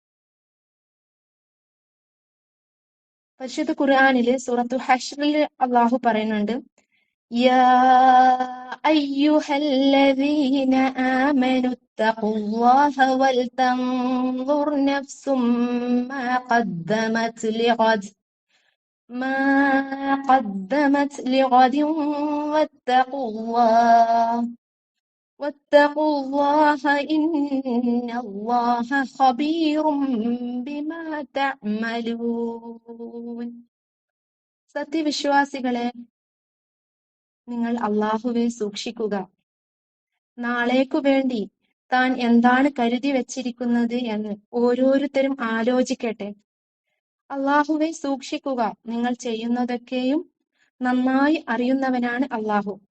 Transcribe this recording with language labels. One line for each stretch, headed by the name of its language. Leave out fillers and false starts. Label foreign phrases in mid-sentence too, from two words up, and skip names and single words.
Malayalam: പരിശുദ്ധ ഖുർആനില് സൂറത്തു ഹശ്റില് അള്ളാഹു പറയുന്നുണ്ട്, യാ
Arabic: أيها الذين آمنوا اتقوا الله ولتنظر نفس ما قدمت لغد واتقوا الله إن الله خبير بما تعملون.
Malayalam: സത്യവിശ്വാസികളെ, നിങ്ങൾ അള്ളാഹുവെ സൂക്ഷിക്കുക. നാളേക്കു വേണ്ടി താൻ എന്താണ് കരുതി വച്ചിരിക്കുന്നത് എന്ന് ഓരോരുത്തരും ആലോചിക്കട്ടെ. അള്ളാഹുവെ സൂക്ഷിക്കുക, നിങ്ങൾ ചെയ്യുന്നതൊക്കെയും നന്നായി അറിയുന്നവനാണ് അള്ളാഹു.